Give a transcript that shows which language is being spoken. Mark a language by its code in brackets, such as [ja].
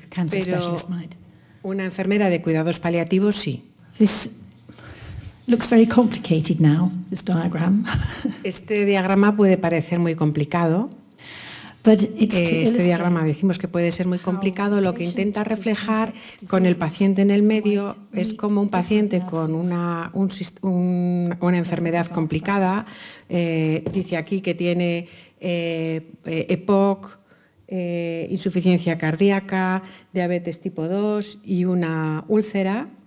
[es] Pero una enfermera de cuidados paliativos sí. [en] Looks very complicated now, this diagram. [es] Este diagrama puede parecer muy complicado. Este diagrama decimos que puede ser muy complicado. Lo que intenta reflejar con el paciente en el medio es como un paciente con una enfermedad complicada. Dice aquí que tiene EPOC, insuficiencia cardíaca, diabetes tipo 2 y una úlcera.